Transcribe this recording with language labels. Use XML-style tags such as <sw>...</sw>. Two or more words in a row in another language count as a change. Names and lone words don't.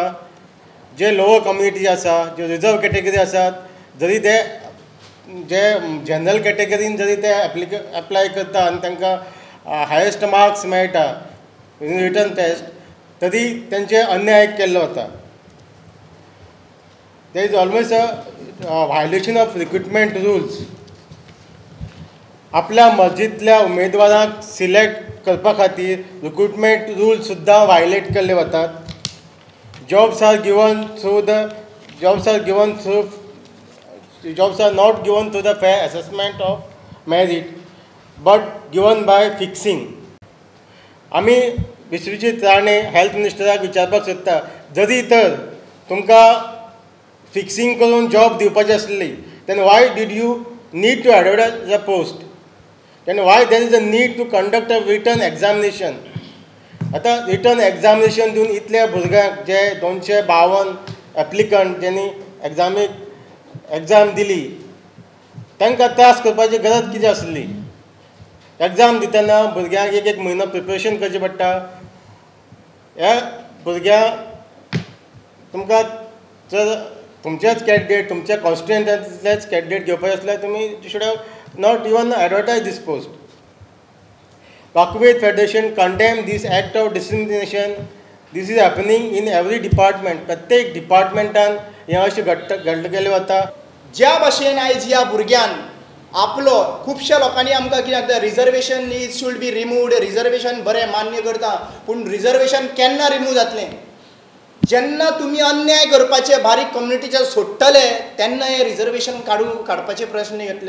<kok>जे</kok> <en>lower community</en> <kok>आसा जे</kok> <en>reserve category</en> <kok>आसात जरी ते जे जनरल कॅटेगरीन जरी ते एप्लाय करता आनी तांकां</kok> <en>highest marks</en> <kok>मेळटा</kok> <en>in written test</en> <kok>तरी तेंचे अन्याय केल्लो वता.</kok> <en>there is always a violation of recruitment rules.</en> <kok>आपल्या मर्जींतल्या उमेदवारांक सिलेक्ट करपा खातीर</kok> <en>recruitment rules</en> <kok>सुद्दां वायलेट केल्ले वतात.</kok> <en>jobs are not given through the fair assessment of merit but given by fixing.</en> <kok>आमी विश्वजीत राणे हेल्थ मिनिस्टराक विचारपाक सोदता जरी तर तुमकां फिक्सिंग करून जॉब दिवपाची आसली</kok> <en>then why did you need to advertise the post? Then why there is a need to conduct a written examination?</en> <kok>आता</kok> <en>return examination</en> <kok>दिवन इतल्या भुरग्यांक जे 252 एप्लिकंट ज्यांनी एग्जाम दिली तांकां त्रास करपाची गरज कितें आसली. एग्जाम दितना भुरग्यांक एक एक म्हयनो प्रिपरेशन करचें पडटा. ह्या भुरग्यांक तुमकां जर तुमचेच कॅन्डिडेट तुमच्या कॉन्स्टिट्युएंसींतलेच कॅन्डिडेट घेवपाचे आसल्यार तुमी</kok> <en>should have not even advertise this post. Pakwet Federation condemn this act of discrimination. This is happening in every department.</en> <kok>प्रत्येक डिपार्टमेंटान हें अशें घडलं गेलें वता. ज्या भाशेन आयज ह्या भुरग्यान आपलो खुबश्या लोकांनी आमकां कितें जाता रिजर्वेशन</kok> <en>is should be removed.</en> <kok>रिजर्वेशन बरें मान्य करता पूण रिजर्वेशन केन्ना रिमूव जातलें जेन्ना तुमी अन्याय करपाचे बारीक कम्युनिटीचे सोडटले तेन्ना हें रिजर्वेशन काडपाचे प्रश्न येतले.</kok>